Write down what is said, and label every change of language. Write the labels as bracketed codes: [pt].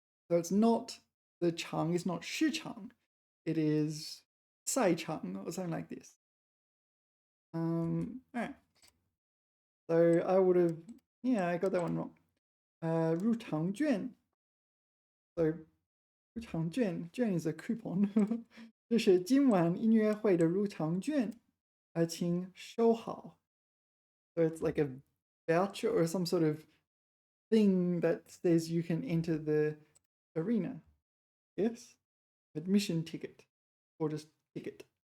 [en] So it's not, the 场 is not 市场, it is 赛场 or something like this. All right. So I would have, yeah, I got that one wrong. [zh] 入场券. [en] So 入场券 is a coupon. [zh] 这是今晚音乐会的入场券，请收好。 [en] So it's like a voucher or some sort of thing that says you can enter the arena. Yes? Admission ticket or just ticket.